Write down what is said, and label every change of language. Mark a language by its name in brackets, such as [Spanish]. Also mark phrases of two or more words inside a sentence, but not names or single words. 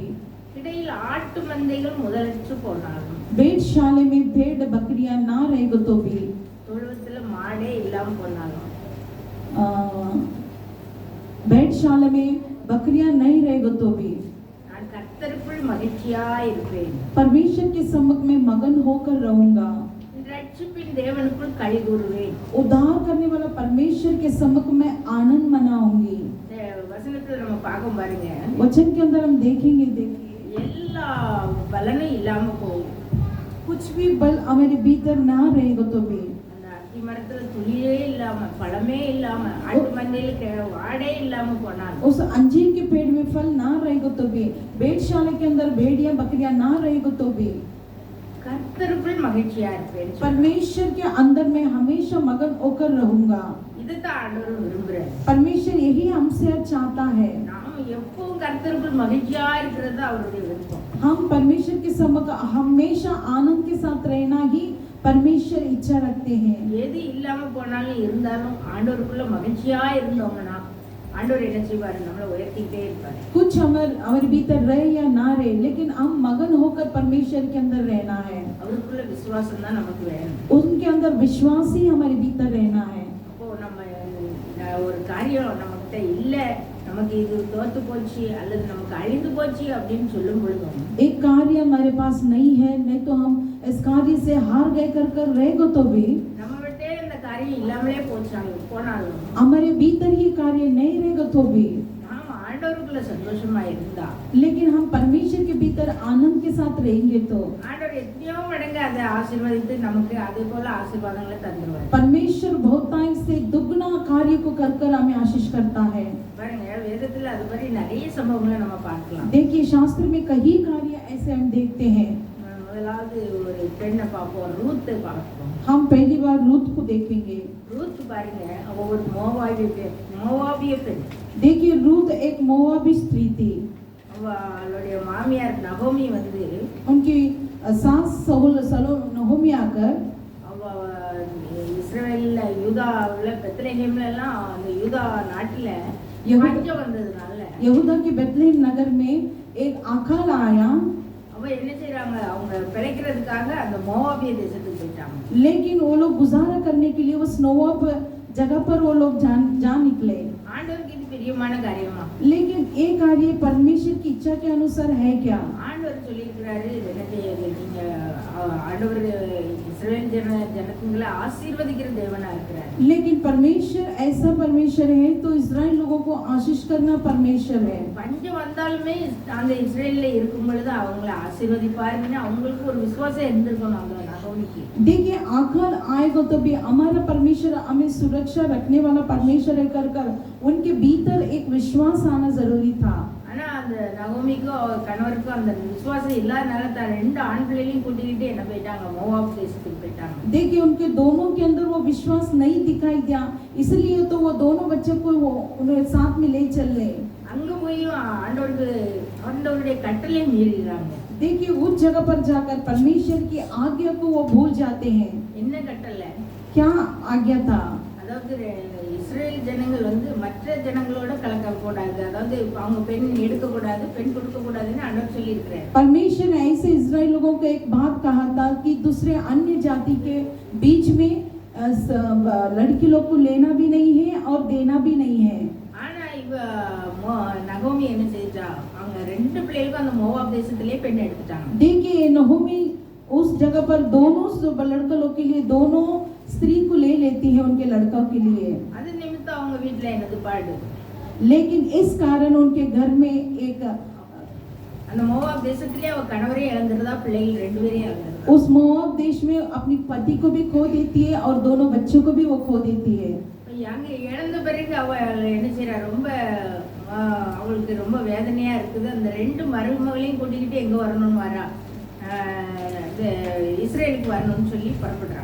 [Tamil] இடையில் ஆட்டு மந்தைகள் முதலற்று போனாலும், [Hindi] भेड़शाले में भेड़ बकरियां ना रहेगा तो भी, [Tamil] தொழுவத்துல மாடே இல்லாம போனாலும், [Hindi] भेड़शाला में बकरियां नहीं रहेगा तो भी, [Tamil] நான் கர்த்தருக்குள் மகிழ்ச்சியா இருப்பேன், [Hindi] परमेश्वर के सम्मुख में मगन होकर रहूंगा, [Tamil] ரட்சிப்பின் தேவனுக்குள் களி கூறுவேன். [Hindi] उद्धार करने वाला परमेश्वर के सम्मुख में आनंद मनाऊंगी। [Tamil] இந்த வசனத்துல நம்ம பார்க்க பாருங்க, [Hindi] वचन के अंदर हम देखेंगे, देखिए [Tamil] எல்லா பலனும் இல்லாம போகும். [Hindi] कुछ भी बल हमारे भीतर ना रहेगा तो भी, [Tamil] அந்த அத்தி மரத்துல துளியே இல்லாம பழமே இல்லாம ஆட்டு மந்தையில வாடே இல்லாம போனாலும், [Hindi] उस अंजीर के पेड़ में फल ना रहेगा तो भी, भेड़शाला के अंदर भेड़ियां बकरियां ना रहेगा तो भी, [Tamil] கர்த்தருக்குள் மகிழ்ச்சியா இருப்பேன். [Hindi] परमेश्वर के अंदर में हमेशा मगन होकर रहूंगा। [Tamil] இதுதான் ஆண்டவர் விரும்புறார். [Hindi] परमेश्वर यही हमसे चाहता है। [Tamil] நாம எப்பவும் கர்த்தருக்குள் மகிழ்ச்சியா இருக்கிறது அவருடைய விருப்பம். [Hindi] हम परमेश्वर के सम्मुख हमेशा आनंद के साथ रहना ही परमेश्वर इच्छा रखते हैं। [Tamil] எது இல்லாம போனாலும் இருந்தாலும் ஆண்டவருக்குள்ள மகிழ்ச்சியா இருந்தோம்னா ஆண்டவர் என்ன செய்வாரு, நம்மளை உயர்த்திட்டே இருப்பாரு. [Hindi] कुछ हमारे भीतर रहे या ना रहे, लेकिन हम मगन होकर परमेश्वर के अंदर रहना है। [Tamil] அவருக்குள்ள விசுவாசம் தான் நமக்கு வேணும். [Hindi] उनके अंदर विश्वास ही हमारे भीतर रहना है। [Tamil] அப்போ நம்ம ஒரு காரியம் நம்மகிட்ட இல்ல, நமக்கு இது தோத்து போச்சு அல்லது நமக்கு அழிந்து போச்சு அப்படின்னு சொல்லும் பொழுதும், [Hindi] एक कार्य हमारे पास नहीं है, नहीं तो हम इस कार्य से हार गए कर रहेगा तो भी, [Tamil] நம்ம விட்டே இந்த காரியம் இல்லாமலே போனாலும் [Hindi] हमारे भीतर ही कार्य नहीं रहेगा तो भी, [Tamil] நாம ஆண்டவருக்குள்ள சந்தோஷமா இருந்தா, [Hindi] लेकिन हम परमेश्वर के भीतर आनंद के साथ रहेंगे तो [Tamil] ஆண்டவர் எத்தனையோ மடங்கு அதை ஆசீர்வதித்து நமக்கு அதே போல ஆசீர்வாதங்களை தந்துருவார். [Hindi] परमेश्वर बहुतायत से दुगना कार्य को कर हमें आशीष करता है। [Tamil] பாருங்க, வேதத்துல அது மாதிரி நிறைய சம்பவங்களை நம்ம பார்க்கலாம். [Hindi] देखिए शास्त्र में कई कार्य ऐसे हम देखते हैं। [Tamil] முதலாவது ஒரு பெண்ணை பார்ப்போம், ரூத்தை பார்ப்போம். [Hindi] हम पहली बार रूत को देखेंगे। [Tamil] ரூத் பாருங்க, அவ ஒரு மோவாபிய பெண். [Hindi] देखिए रूत एक मोआबी स्त्री थी। [Tamil] அவளுடைய மாமியார் நகோமி வந்து [Hindi] उनकी सास नहोमी आकर [Tamil] அவ இஸ்ரவேல்ல யூதாவுல பெத்லெஹேம்ல எல்லாம் அந்த யூதா நாட்டுல பஞ்சம் வந்ததுனால [Hindi] यहूदा के बेथलेहम नगर में एक अकाल आया, [Tamil] அவ என்ன செய்றாங்க, அவங்க பிழைக்கிறதுக்காக அந்த மோவாபிய தேசத்துக்கு போயிட்டாங்க. [Hindi] लेकिन वो लोग गुजारा करने के लिए उस नोआब जगह पर वो लोग जा निकले। [Tamil] ஆண்டவருக்கு இது பிரியமான காரியமா? [Hindi] लेकिन ये कार्य परमेश्वर की इच्छा के अनुसार है क्या? [Tamil] ஆண்டவர் சொல்லியிருக்கிறாரு, இது என்ன செய்யுது, நீங்க ஆண்டவர் இஸ்ரவேல் ஜனங்களை ஆசீர்வதிக்கிற தேவனா இருக்கிறார். [Hindi] लेकिन परमेश्वर ऐसा परमेश्वर है तो इस्राएल लोगों को आशीष करना परमेश्वर है। [Tamil] பஞ்சம் வந்தாலுமே அந்த இஸ்ரேல்ல இருக்கும் பொழுது அவங்களை ஆசீர்வதிப்பாருன்னு அவங்களுக்கு ஒரு விசுவாசம் இருந்திருக்கணும் அந்த நகோமிக்கு. [Hindi] देखिए आकाल आएगा तो भी हमारा परमेश्वर हमें सुरक्षा रखने वाला परमेश्वर है कर उनके भीतर एक विश्वास आना जरूरी था। [Tamil] ஆனா அந்த நகோமிக்கும் அவ கணவருக்கும் அந்த விசுவாசம் இல்லாதனால தான் 2 ஆண் பிள்ளைகளையும் கூட்டிக்கிட்டு என்ன போயிட்டாங்க, மோவாப் தேசத்துக்கு போயிட்டாங்க. [Hindi] देखिए उनके दोनों के अंदर वो विश्वास नहीं दिखाई दिया, इसलिए तो वो दोनों बच्चे को वो उन्हें साथ में ले चले। [Tamil] அங்க போய் ஆண்டவருடைய கட்டளை மீறிறாங்க. [Hindi] देखिए उस जगह पर जाकर परमेश्वर की आज्ञा को वो भूल जाते हैं। [Tamil] என்ன கட்டளை? [Hindi] क्या आज्ञा था? [Tamil] அதாவது இஸ்ரேல் ஜனங்கள் வந்து மற்ற ஜனங்களோட கலக்கக்கூடாது, அதாவது அவங்க பெண் எடுக்கக்கூடாது, பெண் கொடுக்கக்கூடாதுன்னு ஆண்டவர் சொல்லியிருக்கிறார். [Hindi] परमेश्वर ने ऐसे इस्राएल लोगों को एक बात कहा था कि दूसरे अन्य जाति के बीच में लड़की लोग को लेना भी नहीं है और देना भी नहीं है। [Tamil] ஆனா இவ நகோமி என்ன செஞ்சா, அவங்க 2 பிள்ளைகளுக்கும் அந்த மோவாப் தேசத்திலே பெண் எடுத்துட்டாங்க. [Hindi] देखिए नहोमी उस जगह पर दोनों लड़का लोग के लिए दोनों स्त्री को ले लेती है उनके लड़का के लिए। [Tamil] அது நிமித்தம் அவங்க வீட்ல என்னது பாடு, [Hindi] लेकिन इस कारण उनके घर में एक [Tamil] அந்த மோவாப் தேசத்திலே அவ கணவரே இழந்துறதா, பிள்ளைகள் 2 பேரையும் இழந்துறதா. [Hindi] उस मोआब देश में अपनी पति को भी खो देती है और दोनों बच्चों को भी वो खो देती है। [Tamil] அங்க இழந்த பிறகு அவ என்ன செய்யறா, ரொம்ப அவளுக்கு ரொம்ப வேதனையா இருக்குது. அந்த 2 மருமகளையும் கூட்டிக்கிட்டு எங்க வரணும்னு வரா, இஸ்ரேலுக்கு வரணும்னு சொல்லி புறப்படுறா.